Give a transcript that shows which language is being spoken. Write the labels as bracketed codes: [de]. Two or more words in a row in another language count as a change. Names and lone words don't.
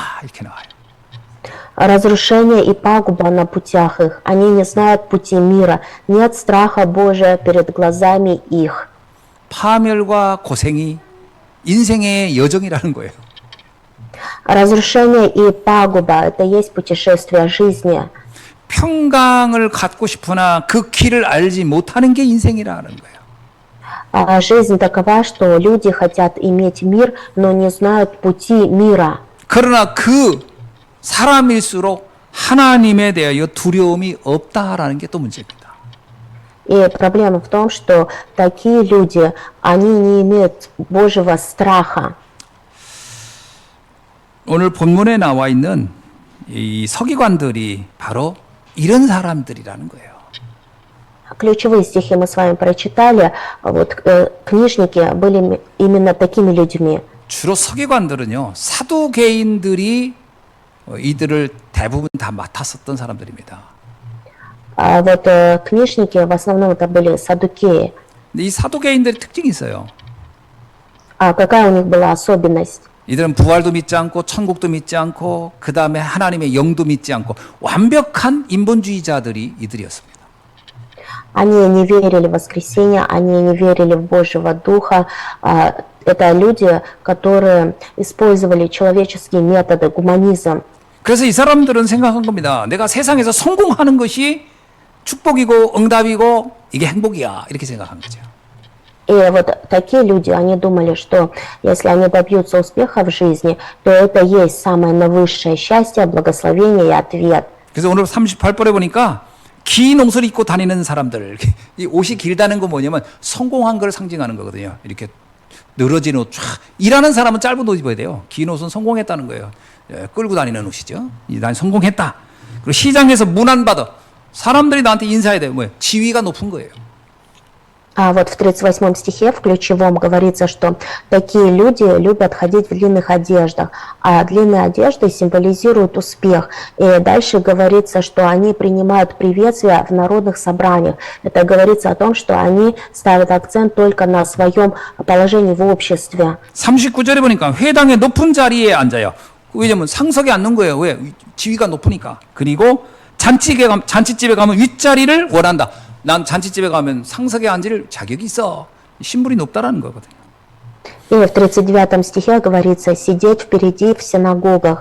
[ko] 이렇게 나와요. [ru] Разрушение и пагуба на путях их. Они не знают пути мира. Нет страха Божия перед глазами их. [ko] 파멸과 고생이 인생의 여정이라는 거예요. [ru] Разрушение и пагуба – это есть путешествие жизни. [ko] 평강을 갖고 싶으나 그 길을 알지 못하는 게 인생이라는 거예요. [ru] Жизнь такова, что люди хотят иметь мир, но не знают пути мира. [ko] 그러나 그 사람일수록 하나님에 대하여 두려움이 없다라는 게 또 문제입니다. [ru] И проблема в том, что такие люди, они не имеют Божьего страха. [ko] 오늘 본문에 나와 있는 이 서기관들이 바로 이런 사람들이라는 거예요. [ru] Ключевые стихи мы с вами прочитали. Вот книжники были именно такими людьми. [ko] 주로 서기관들은요, 사두개인들이 이들을 대부분 다 맡았었던 사람들입니다. [ru] Вот книжники в основном это были саддукеи. [ko] 근데 이 사두개인들의 특징이 있어요. [ru] Какая у них была особенность? [ko] 이들은 부활도 믿지 않고 천국도 믿지 않고 그 다음에 하나님의 영도 믿지 않고 완벽한 인본주의자들이 이들이었습니다. [ru] Они не верили в воскресение, они не верили в Божьего Духа. Это люди, которые использовали человеческие методы, гуманизм. [ko] 그래서 이 사람들은 생각한 겁니다. 내가 세상에서 성공하는 것이 축복이고 응답이고 이게 행복이야 이렇게 생각한 거죠. [ru] И вот такие люди, они думали, что если они добьются успеха в жизни, то это есть самое наивысшее счастье, благословение и ответ. [ko] 그래서 오늘 38절에 보니까 긴 옷을 입고 다니는 사람들, 이 옷이 길다는 건 뭐냐면 성공한 걸 상징하는 거거든요. 이렇게 늘어진 옷, 쫙. 일하는 사람은 짧은 옷 입어야 돼요. 긴 옷은 성공했다는 거예요. 끌고 다니는 옷이죠. 난 성공했다. 그리고 시장에서 문안받아. 사람들이 나한테 인사해야 돼요. 뭐예요? 지위가 높은 거예요. [ru] А вот в 38 стихе в ключевом говорится, что такие люди любят ходить в длинных одеждах, а длинные одежды символизируют успех. И дальше говорится, что они принимают приветствия в народных собраниях. Это говорится о том, что они ставят акцент только на своем положении в обществе. [ko] 39절에 보니까 회당의 높은 자리에 앉아요. 왜냐면 상석에 앉는 거예요. 왜? 지위가 높으니까. 그리고 잔치집에 가면 윗자리를 원한다. 난 잔치집에 가면 상석에 앉을 자격이 있어. 신분이 높다라는 거거든요. [ru] И в 39 стихе говорится «сидеть впереди в синагогах».